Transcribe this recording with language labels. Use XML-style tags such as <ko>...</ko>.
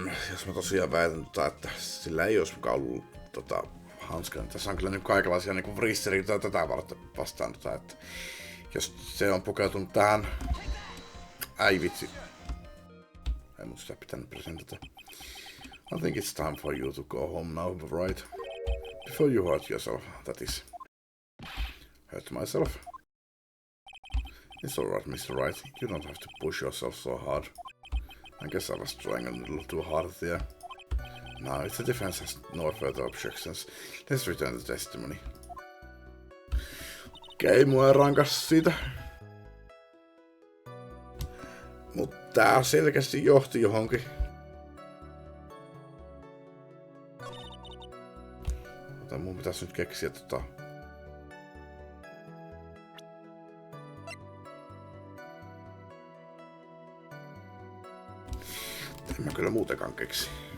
<fi>Jos mä tosiaan väitän, että sillä ei olisi mukaan ollut hanskaa, niin tässä on kyllä nyt kaikenlaisia niin vrisseriä tätä varten vastaan, että jos se on pukeutunut tähän... Ai vitsi. Ei mut sitä pitänyt presentata.</fi> <en>I think it's time for you to go home now, right? Before you hurt yourself, that is. Hurt myself? It's alright, Mr. Wright. You don't have to push yourself so hard. I guess I was trying a little too hard there. Now, if the defense has no further objections, let's return the testimony.</en> <fi>Okei, mua ei rankas siitä. Mut tää selkeästi johti johonkin. Mutta mun pitäis nyt keksiä en mä kyllä muutenkaan keksi.</fi>